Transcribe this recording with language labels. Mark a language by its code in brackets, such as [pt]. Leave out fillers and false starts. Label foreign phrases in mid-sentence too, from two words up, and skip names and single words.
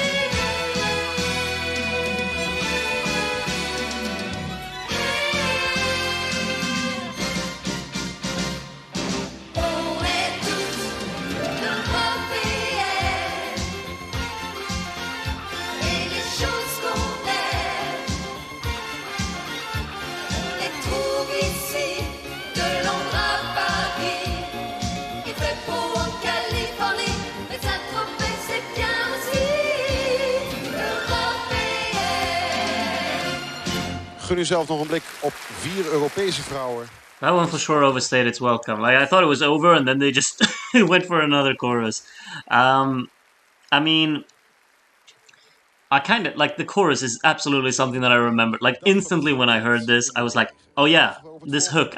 [fr] On est tous européennes et les choses qu'on aime, on les trouve ici, de Londres à Paris. Il fait beau en Californie, mais Saint-Tropez c'est bien aussi européenne. [nl] Gun uzelf nog een blik op 4 Europese vrouwen. [en] That one for sure overstayed its welcome. Like I thought it was over, and then they just went for another chorus. I mean, I kind of like the chorus is absolutely something that I remember. Like instantly when I heard this, I was like, "Oh yeah, this hook.